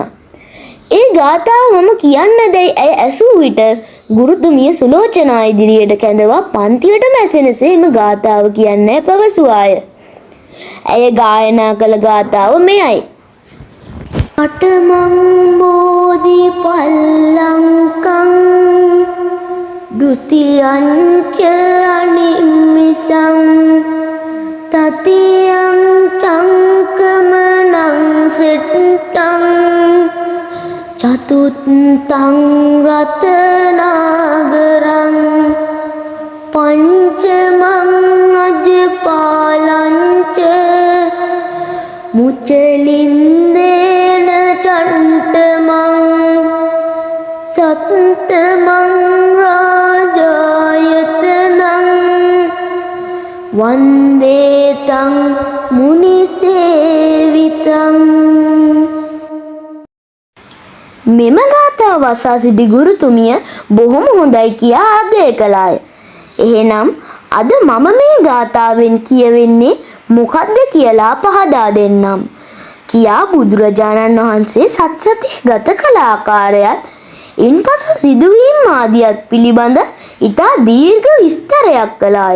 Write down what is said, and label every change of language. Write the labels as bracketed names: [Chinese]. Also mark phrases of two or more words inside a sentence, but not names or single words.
[Sinhala] ඒ ගාතාව මම කියන්න දැයි ඇය ඇසූ විට ගුරුතුමිය සුලෝචනා ඉදිරියට කැඳවා පන්තියටම ඇසෙනසේ එම ගාතාව කියන්නේ පැවසුවාය. ඇය ගායනා කළ ගාතාව මෙයයි. [Pali] අටමං බෝධි පල්ලංකං ဒုတိယံ ච අනිම්මිසං තතියං චංකමනං සිට්ඨං චතුත්තං රතනාගරං පංචමං අජ්පාලං ච මුචලින්දේන චණ්ඨමං සත්තමං රාජායතනං වන්දේතං මුනිසේවිතං. [Sinhala] මෙම ගාථාව අසා සිටි ගුරුතුමිය බොහොම හොඳයි කියා ආදරය කළාය. එහෙනම් අද මම මේ ගාථාවෙන් කියවෙන්නේ මොකක්ද කියලා පහදා දෙන්නම් කියා බුදුරජාණන් වහන්සේ සත්සති ගත කළ ආකාරයත් ඉන්පසු සිදුවීම් ආදියත් පිළිබඳ ඉතා දීර්ඝ විස්තරයක් කළාය.